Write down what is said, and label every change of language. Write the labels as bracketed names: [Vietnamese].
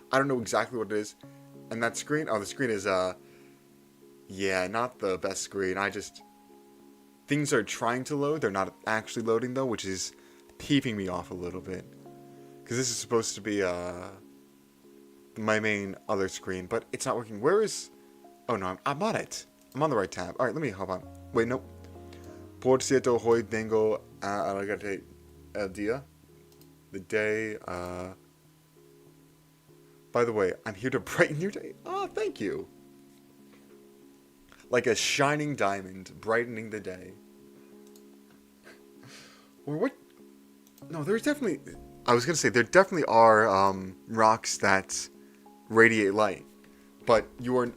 [English] I don't know exactly what it is. And that screen? Oh, the screen is, yeah, not the best screen. Things are trying to load. They're not actually loading, though, which is peeping me off a little bit. Because this is supposed to be, my main other screen, but it's not working. Where is... Oh, no, I'm on it. I'm on the right tab. Alright, let me hop on. Wait, no. [Spanish] Por cierto, hoy vengo a alargarte el día. [English] The day, By the way, I'm here to brighten your day. Oh, thank you. Like a shining diamond, brightening the day. Or what? No, there's definitely... I was going to say, there definitely are rocks that radiate light. But you are...